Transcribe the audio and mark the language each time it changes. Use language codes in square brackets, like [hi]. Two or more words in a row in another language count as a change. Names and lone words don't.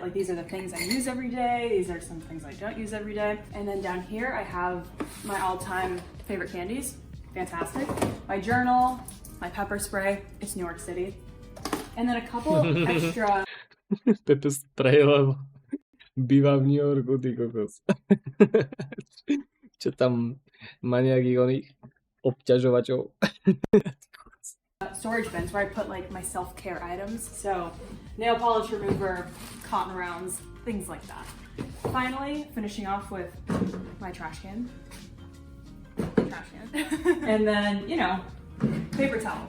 [en] Like these are the things I use every day. These are some things I don't use every day. And then down here I have my all-time favorite candies. Fantastic. My journal, my pepper spray. It's New York City. And then a couple extra. Pepper spray, [sk] lebo býva v New Yorku, ty kokos. Čo tam má nejakých oných obťažovačov? [en] Storage bins where I put like my self-care items. So nail polish remover, cotton rounds, things like that. Finally, finishing off with my trash can. And then, you know, paper towel.